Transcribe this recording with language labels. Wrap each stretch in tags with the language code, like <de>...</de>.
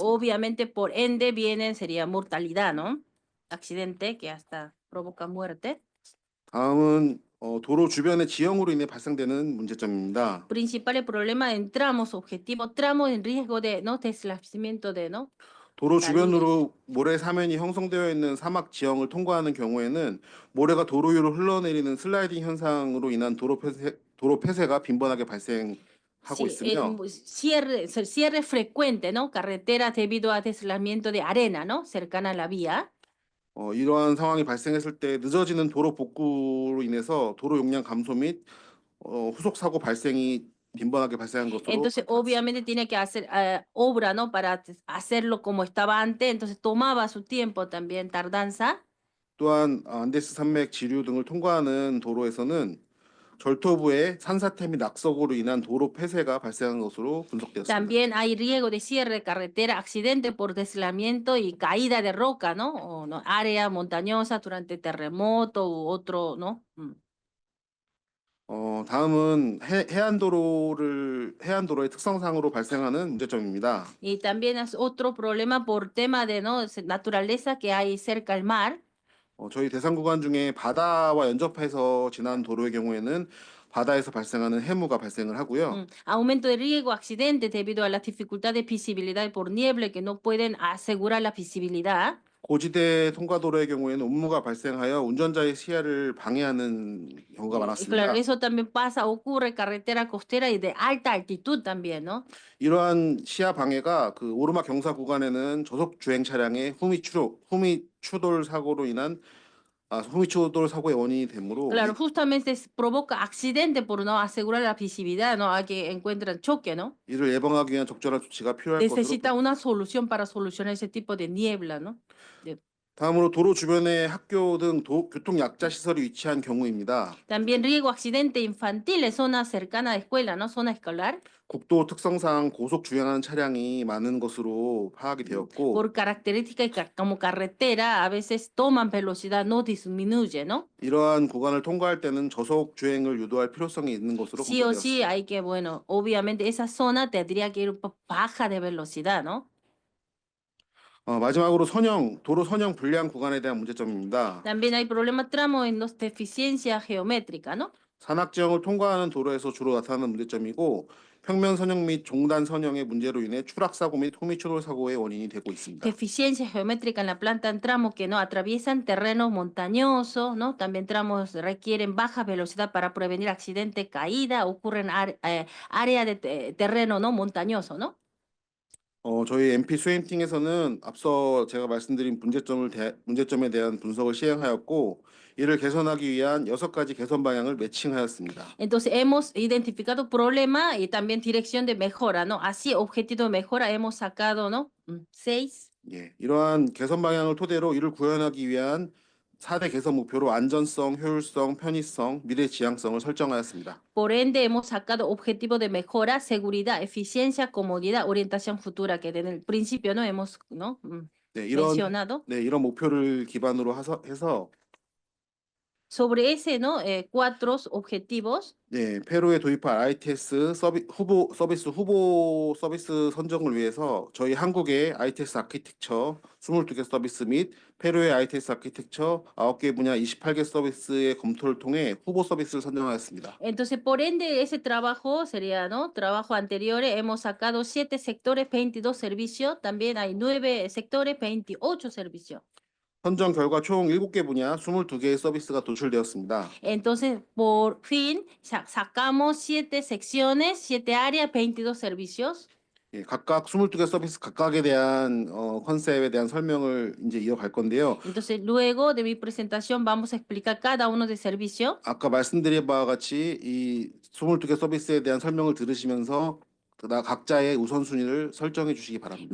<es>obviamente, por ende, sería mortalidad, ¿no? Accidente que hasta provoca muerte.</es> <ko>다음은 도로 주변의 지형으로 인해 발생되는 문제점입니다.</ko> <es>Principales problemas en tramos, objetivo, tramos en riesgo de, ¿no? Deslizamiento de, ¿no?</es> <ko>도로 주변으로 모래 사면이 형성되어 있는 사막 지형을 통과하는 경우에는 모래가 도로 위로 흘러내리는 슬라이딩 현상으로 인한 도로 폐쇄가 빈번하게 발생하고</ko> <es>Sí,</es> <ko>있으며</ko> <es>cierre frecuente, ¿no? Carreteras debido a deslizamiento de arena, ¿no? Cercana a la vía.</es> <ko>이러한 상황이 발생했을 때 늦어지는 도로 복구로 인해서 도로 용량 감소 및 후속 사고 발생이 빈번하게 발생한 것으로</ko> <es>Entonces,</es> <ko>나타났습니다.</ko> <es>obviamente tiene que hacer obra, ¿no? Para hacerlo como estaba antes, entonces tomaba su tiempo también, tardanza.</es> <ko>또한 안데스 산맥 지류 등을 통과하는 도로에서는 절토부의 산사태 및 낙석으로 인한 도로 폐쇄가 발생한 것으로 분석되었습니다.</ko> <es>También hay riesgo de cierre de carretera, accidente por deslizamiento y caída de roca, ¿no? O, ¿no? Área montañosa durante terremoto u otro, ¿no?</es> <ko>다음은 해안도로의 특성상으로 발생하는 문제점입니다.</ko> <es>Y también es otro problema por tema de, ¿no? Naturaleza que hay cerca al mar.</es> <ko>저희 대상 구간 중에 바다와 연접해서 지난 도로의 경우에는 바다에서 발생하는 해무가 발생을 하고요.</ko> <es>Aumento de riesgo, accidentes debido a las dificultades de visibilidad por niebla que no pueden asegurar la visibilidad.</es> <ko>고지대 통과도로의 경우에는 운무가 발생하여 운전자의 시야를 방해하는 경우가</ko> <es>Y</es> <ko>많았습니다.</ko> <es>claro, eso también pasa, ocurre en carretera costera y de alta altitud también, ¿no?</es> <ko>이러한 시야 방해가 그 오르막 경사 구간에는 저속 주행 차량의 후미 추돌 사고로 인한 후미 추돌 사고의 원인이 되므로</ko> <es>Claro, justamente provoca accidente por no asegurar la visibilidad, ¿no? A que encuentran choque, ¿no?</es> <ko>이를 예방하기 위한 적절한 조치가 필요할 것으로</ko> <es>Necesita una solución para solucionar ese tipo de niebla, ¿no?</es> <ko>다음으로 도로 주변에 학교 등 교통 약자 시설이 위치한 경우입니다.</ko> <es>También riesgo, accidente infantil en zona cercana de escuela, ¿no? Zona escolar.</es> <ko>국도 특성상 고속 주행하는 차량이 많은 것으로 파악이 되었고</ko> <es>Por características como carretera, a veces toman velocidad, no disminuye, ¿no?</es> <ko>이러한 구간을 통과할 때는 저속 주행을 유도할 필요성이 있는 것으로</ko> <es>Sí o sí</es> <ko>검토되었습니다.</ko> <es>hay que, bueno, obviamente esa zona tendría que ir baja de velocidad, ¿no?</es> <ko>마지막으로 도로 선형 불량 구간에 대한 문제점입니다.</ko> <es>También hay problemas tramos en los deficiencias geométricas, ¿no?</es> <ko>산악 지형을 통과하는 도로에서 주로 나타나는 문제점이고 평면 선형 및 종단 선형의 문제로 인해 추락 사고 및 후미 추돌 사고의 원인이 되고 있습니다.</ko> <es>Deficiencia geométrica en la planta en tramos que no atraviesan terrenos montañosos, ¿no? También tramos requieren baja velocidad para prevenir accidente, caída, ocurren área de terreno, ¿no? Montañoso, ¿no?</es> <ko>저희 MP 수행팀에서는 앞서 제가 말씀드린 문제점에 대한 분석을 시행하였고 이를 개선하기 위한 6가지 개선 방향을 매칭하였습니다.</ko> <es>Entonces hemos identificado problema y también dirección de mejora, ¿no? Así, objetivo de mejora hemos sacado, ¿no? 6.</es> <ko>이러한 개선 방향을 토대로 이를 구현하기 위한 4대 개선 목표로 안전성, 효율성, 편의성, 미래 지향성을 설정하였습니다.</ko> <es>Por ende, hemos sacado objetivos de mejora, seguridad, eficiencia, comodidad, orientación futura, que desde el principio no hemos, ¿no?</es> <ko>이런</ko> <es>mencionado.</es> <ko>이런 목표를 기반으로 해서</ko> <es>Sobre ese, ¿no? Cuatro objetivos.</es> <ko>네, 페루에 도입할 ITS 후보 서비스 선정을 위해서 저희 한국의 ITS 아키텍처 22개 서비스 및 페루의 ITS 아키텍처 9개 분야 28개 서비스의 검토를 통해 후보 서비스를 선정하였습니다.</ko> <es>Entonces, por ende, ese trabajo sería, ¿no? Trabajo anteriores, hemos sacado 7 sectores, 22 servicios, también hay 9 sectores, 28 servicios.</es> <ko>선정 결과 총 7개 분야 22개의 서비스가 도출되었습니다.</ko> <es>Entonces, por fin, sacamos 7 secciones, 7 áreas, 22 servicios.</es> <ko>예, 각각 22개 서비스 각각에 대한 컨셉에 대한 설명을 이제 이어갈 건데요.</ko> <es>Entonces, luego de mi presentación vamos a explicar cada uno de servicio.</es> <ko>아까 말씀드린 바와 같이 이 22개 서비스에 대한 설명을 들으시면서 각자의 우선순위를 설정해 주시기 바랍니다.</ko>